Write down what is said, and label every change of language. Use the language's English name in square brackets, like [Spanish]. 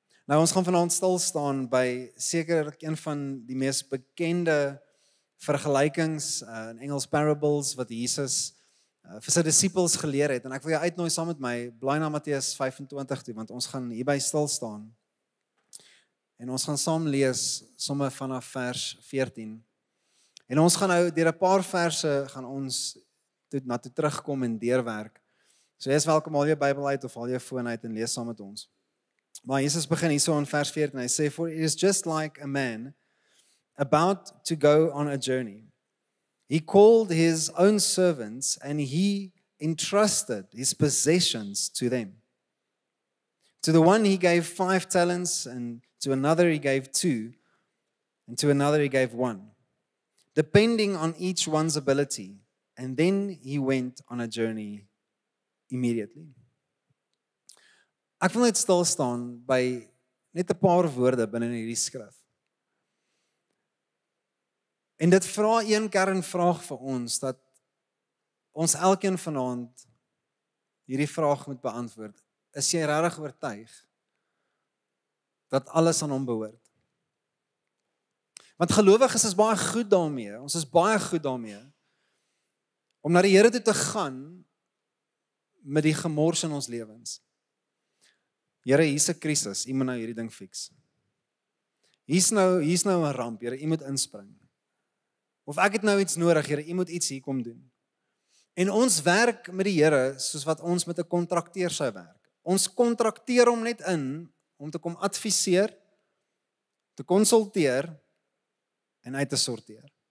[Afrikaans] Nou ons gaan vanaand stil staan by sekerlik een van die mees bekende vergelykings in Engels parables wat Jesus vir sy disippels geleer het. En ek wil jou uitnooi saam met my, blaai na Matteus 25 toe, want ons gaan hierby stil staan. En ons gaan saam lees somme vanaf vers 14. En ons gaan nou deur 'n paar verse gaan ons na toe terugkom en deurwerk. So jy is welkom, haal jou Bybel uit of haal jou foon uit en lees saam met ons. Maar Jesus begin hierso in vers 14. [English] Hy sê, "For it is just like a man about to go on a journey. He called his own servants and he entrusted his possessions to them. To the one he gave 5 talents, and to another he gave 2, and to another he gave 1, depending on each one's ability. And then he went on a journey immediately." [Afrikaans] Ek wil net stil staan by net 'n paar woorde binne in hierdie skrif. En dit vra een kernvraag vir ons, dat ons elkeen vanaand hierdie vraag moet beantwoord. Is jy regtig oortuig dat alles aan hom behoort? Want gelowiges is baie goed daarmee, ons is baie goed daarmee, om na die Here toe te gaan met die gemors in ons lewens. Here, hier's 'n krisis, U moet nou hierdie ding fix. Hier's nou 'n ramp, Here, U moet inspring. Of ek het nou iets nodig, Here, U moet iets hier kom doen. En ons werk met die Here soos wat ons met 'n kontrakteur sou werk. Ons kontrakteer hom net in om te kom adviseer, te konsulteer en uit te sorteer.